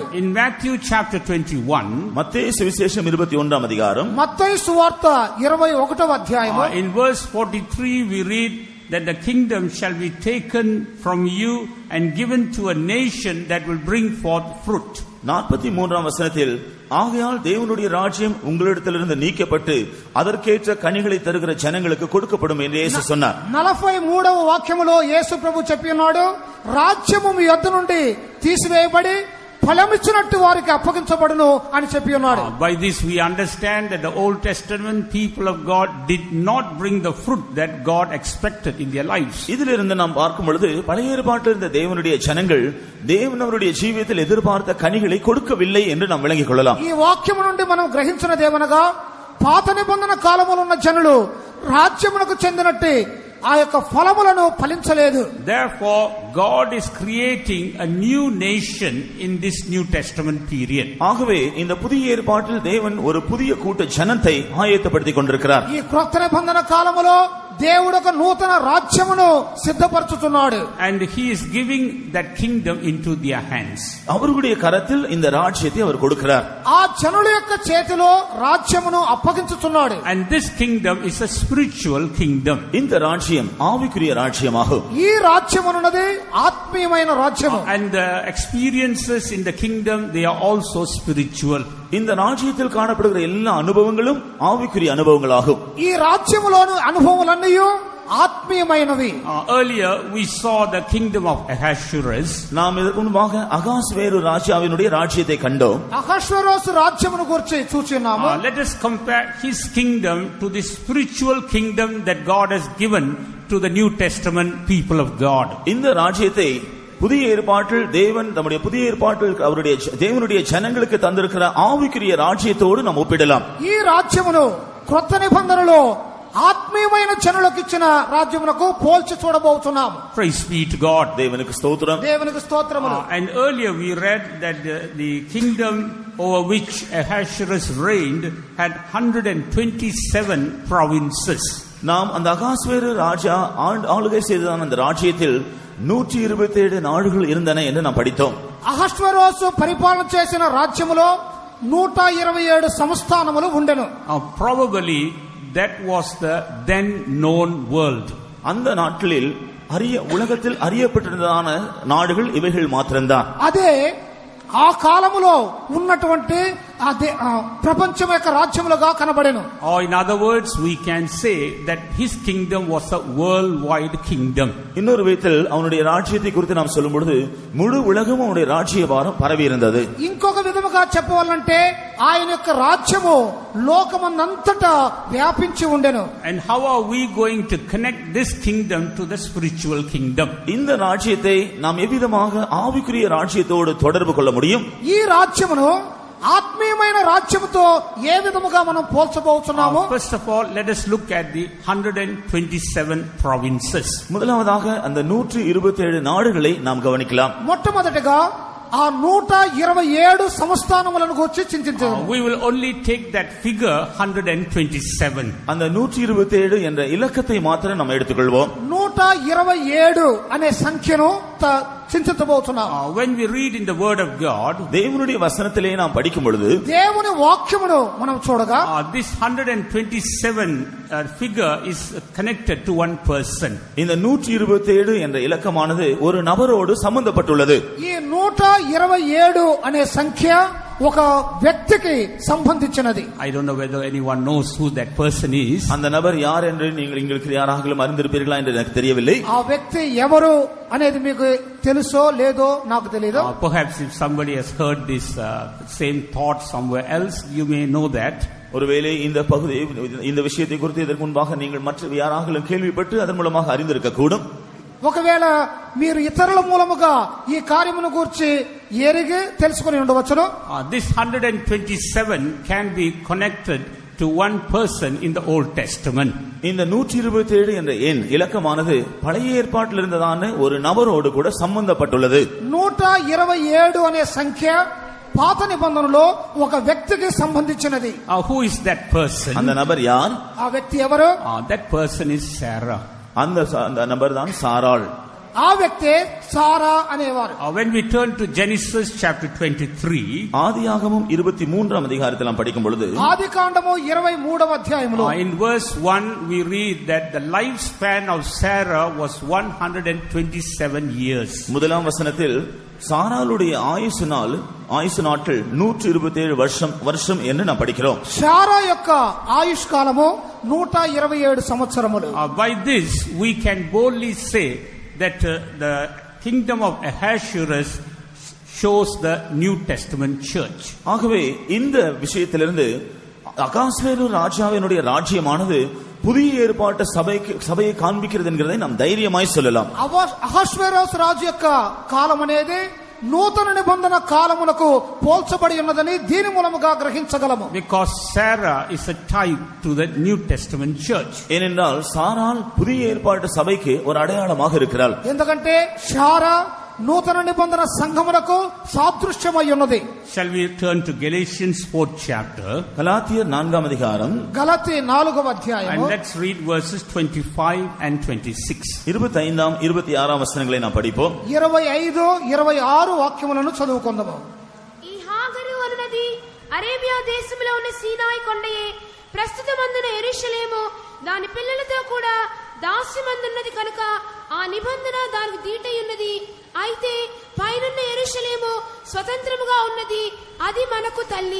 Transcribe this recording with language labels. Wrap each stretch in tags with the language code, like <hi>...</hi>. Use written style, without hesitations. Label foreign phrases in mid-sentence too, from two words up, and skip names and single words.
<en>In Matthew chapter 21,</en> <ta>மத்தேயு சுவிசேஷம் 21ஆம் அதிகாரம்</ta> <te>మత్తయి సువార్త 21వ అధ్యాయము</te> <en>in verse 43 we read that the kingdom shall be taken from you and given to a nation that will bring forth fruit.</en> <ta>43ஆம் வசனத்தில் ஆகையால் தேவனுடைய ராஜ்யம் உங்களிடத்திலிருந்து நீக்கப்பட்டு அதற்கேற்ற கனிகளை தருகிற ஜனங்களுக்கு கொடுக்கப்படும் என்று இயேசு சொன்னார்.</ta> <te>43వ వాక్యములో యేసు ప్రభు చెప్పి ఉన్నాడు, రాజ్యము మీ యొద్ద నుండి తీసివేయబడి ఫలమిచ్చినట్టు వారికి అప్పగించబడును అని చెప్పి ఉన్నాడు.</te> <en>By this we understand that the Old Testament people of God did not bring the fruit that God expected in their lives.</en> <ta>இதிலிருந்து நாம் பார்க்கும் பொழுது பழைய ஏற்பாட்டில் இருந்த தேவனுடைய ஜனங்கள் தேவன் அவருடைய ஜீவியத்தில் எதிர்பார்த்த கனிகளை கொடுக்கவில்லை என்று நாம் விளங்கிக் கொள்ளலாம்.</ta> <te>ఈ వాక్యము నుండి మనం గ్రహించినదేమనగా పాత నిబంధన కాలములో ఉన్న జనులు రాజ్యమునకు చెందినట్టు ఆ యొక్క ఫలములను ఫలించలేదు.</te> <en>Therefore God is creating a new nation in this New Testament period.</en> <ta>ஆகவே இந்த புதிய ஏற்பாட்டில் தேவன் ஒரு புதிய கூட்ட ஜனத்தை ஆயத்தப்படுத்திக் கொண்டிருக்கிறார்.</ta> <te>ఈ క్రొత్త నిబంధన కాలములో దేవుడు ఒక నూతన రాజ్యమును సిద్ధపరచుతున్నాడు.</te> <en>And he is giving that kingdom into their hands.</en> <ta>அவர்களுடைய கரத்தில் இந்த ராஜ்யத்தை அவர் கொடுக்கிறார்.</ta> <te>ఆ జనుల యొక్క చేతిలో రాజ్యమును అప్పగించుతున్నాడు.</te> <en>And this kingdom is a spiritual kingdom.</en> <ta>இந்த ராஜ்யம் ஆவிக்குரிய ராஜ்யமாகும்.</ta> <te>ఈ రాజ్యమున్నది ఆత్మీయమైన రాజ్యము.</te> <en>And the experiences in the kingdom, they are also spiritual.</en> <ta>இந்த ராஜ்யத்தில் காணப்படுகிற எல்லா அனுபவங்களும் ஆவிக்குரிய அனுபவங்களாகும்.</ta> <te>ఈ రాజ్యములోని అనుభవములన్నీ ఆత్మీయమైనవి.</te> <en>Earlier we saw the kingdom of Ahasuerus.</en> <ta>நாம் இதற்கு முன்பாக அகாஸ்வேரு ராஜாவினுடைய ராஜ்யத்தை கண்டோம்.</ta> <te>అహష్వేరోషు రాజ్యమును గురించి చూస్తున్నాము.</te> <en>Let us compare his kingdom to the spiritual kingdom that God has given to the New Testament people of God.</en> <ta>இந்த ராஜ்யத்தை புதிய ஏற்பாட்டில் தேவன் நம்முடைய புதிய ஏற்பாட்டில் அவருடைய தேவனுடைய ஜனங்களுக்கு தந்திருக்கிற ஆவிக்குரிய ராஜ்யத்தோடு நாம் ஒப்பிடலாம்.</ta> <te>ఈ రాజ్యమును క్రొత్త నిబంధనలో ఆత్మీయమైన జనులకు ఇచ్చిన రాజ్యమునకు పోల్చి చూడబోతున్నాము.</te> <en>Praise be to God.</en> <te>దేవునికి స్తోత్రం. దేవునికి స్తోత్రములు.</te> <en>And earlier we read that the kingdom over which Ahasuerus reigned had 127 provinces.</en> <ta>நாம் அந்த அகாஸ்வேரு ராஜா ஆளுகை செய்ததான அந்த ராஜ்யத்தில் 127 நாடுகள் இருந்தன என்று நாம் படித்தோம்.</ta> <te>అహష్వేరోషు పరిపాలన చేసిన రాజ్యములో 127 సంస్థానములు ఉండెను.</te> <en>Probably that was the then known world.</en> <ta>அந்த நாட்களில் உலகத்தில் அறியப்பட்டிருந்ததான நாடுகள் இவைகள் மாத்திரம்தான்.</ta> <te>అదే ఆ కాలములో ఉన్నటువంటి ప్రపంచం యొక్క రాజ్యములుగా కనబడెను.</te> <en>Or in other words, we can say that his kingdom was a worldwide kingdom.</en> <ta>இன்னொரு விதத்தில் அவனுடைய ராஜ்யத்தை குறித்து நாம் சொல்லும் பொழுது முழு உலகமும் அவனுடைய ராஜ்யபாரம் பரவி இருந்தது.</ta> <te>ఇంకొక విధముగా చెప్పవాలంటే ఆయన యొక్క రాజ్యము లోకమంతటా వ్యాపించి ఉండెను.</te> <en>And how are we going to connect this kingdom to the spiritual kingdom?</en> <ta>இந்த ராஜ்யத்தை நாம் எவ்விதமாக ஆவிக்குரிய ராஜ்யத்தோடு தொடர்பு கொள்ள முடியும்?</ta> <te>ఈ రాజ్యమును ఆత్మీయమైన రాజ్యముతో ఏ విధముగా మనం పోల్చబోతున్నాము?</te> <en>First of all, let us look at the 127 provinces.</en> <ta>முதலாவதாக அந்த 127 நாடுகளை நாம் கவனிக்கலாம்.</ta> <te>మొట్టమొదటిగా ఆ 127 సంస్థానములను గురించి చింతించాము.</te> <en>We will only take that figure 127.</en> <ta>அந்த 127 என்ற இலக்கத்தை மாத்திரம் நாம் எடுத்துக்கொள்வோம்.</ta> <te>127 అనే సంఖ్యను చింతించబోతున్నాము.</te> <en>When we read in the word of God,</en> <ta>தேவனுடைய வசனத்திலே நாம் படிக்கும் பொழுது</ta> <te>దేవుని వాక్యమును మనం చూడగా</te> <en>this 127 figure is connected to one person.</en> <ta>இந்த 127 என்ற இலக்கமானது ஒரு நபரோடு சம்பந்தப்பட்டுள்ளது.</ta> <te>ఈ 127 అనే సంఖ్య ఒక వ్యక్తికి సంబంధించినది.</te> <en>I don't know whether anyone knows who that person is.</en> <ta>அந்த நபர் யார் என்று நீங்கள் உங்களுக்கு யாராகிலும் அறிந்திருப்பீர்களா என்று எனக்கு தெரியவில்லை.</ta> <te>ఆ వ్యక్తి ఎవరు అనేది మీకు తెలుసో లేదో నాకు తెలియదు.</te> <en>Perhaps if somebody has heard this same thought somewhere else, you may know that.</en> <ta>ஒருவேளை இந்த விஷயத்தை குறித்து இதற்கு முன்பாக நீங்கள் மற்ற யாராகிலும் கேள்விப்பட்டு அதன் மூலமாக அறிந்திருக்க கூடும்.</ta> <te>ఒకవేళ మీరు ఇతరుల మూలముగా ఈ కార్యమును గురించి ఎరిగి తెలుసుకొని ఉండవచ్చును.</te> <en>This 127 can be connected to one person in the Old Testament.</en> <ta>இந்த 127 என்ற எண் இலக்கமானது பழைய ஏற்பாட்டில் இருந்ததான ஒரு நபரோடு கூட சம்பந்தப்பட்டுள்ளது.</ta> <te>127 అనే సంఖ్య పాత నిబంధనలో ఒక వ్యక్తికి సంబంధించినది.</te> <en>Who is that person?</en> <ta>அந்த நபர் யார்?</ta> <te>ఆ వ్యక్తి ఎవరు?</te> <en>That person is Sarah.</en> <ta>அந்த நபர் தான் சாராள்.</ta> <te>ఆ వ్యక్తే సారా అనేవారు.</te> <en>When we turn to Genesis chapter 23,</en> <ta>ஆதியாகமம் 23ஆம் அதிகாரத்தில் நாம் படிக்கும் பொழுது</ta> <te>ఆదికాండము 23వ అధ్యాయములో</te> <en>in verse 1 we read that the lifespan of Sarah was 127 years.</en> <ta>முதலாம் வசனத்தில் சாராளுடைய ஆயுசு நாட்கள் 127 வருஷம் என்று நாம் படிக்கிறோம்.</ta> <te>సారా యొక్క ఆయుష్ కాలము 127 సంవత్సరములు.</te> <en>By this we can boldly say that the kingdom of Ahasuerus shows the New Testament church.</en> <ta>ஆகவே இந்த விஷயத்திலிருந்து அகாஸ்வேரு ராஜாவினுடைய ராஜ்யமானது புதிய ஏற்பாட்டு சபையை காண்பிக்கிறது என்கிறதை நாம் தைரியமாய் சொல்லலாம்.</ta> <te>అహష్వేరోషు రాజు యొక్క కాలం అనేది నూతన నిబంధన కాలమునకు పోల్చబడి ఉన్నదని దీని మూలముగా గ్రహించగలము.</te> <en>Because Sarah is a type to the New Testament church.</en> <ta>ஏனென்றால் சாராள் புதிய ஏற்பாட்டு சபைக்கு ஒரு அடையாளமாக இருக்கிறாள்.</ta> <te>ఎందుకంటే సారా నూతన నిబంధన సంఘమునకు సాదృశ్యమై ఉన్నది.</te> <en>Shall we turn to Galatians 4th chapter?</en> <ta>கலாத்தியர் 4ஆம் அதிகாரம்</ta> <te>గలతీ 4వ అధ్యాయం</te> <en>And let's read verses 25 and 26.</en> <ta>25ஆம் 26ஆம் வசனங்களை நாம் படிப்போம்.</ta> <te>25, 26 వాక్యములను చదువుకుందాము. ఈ హాగరు అనునది అరేబియా దేశంలో ఉన్న సీనాయి కొండయే, ప్రస్తుతమందున యెరూషలేము దాని పిల్లలతో కూడా దాస్యమందున్నది కనుక ఆ నిబంధన దానికి దీటయున్నది. అయితే పైనున్న యెరూషలేము స్వతంత్రముగా ఉన్నది, అది మనకు తల్లి.</te>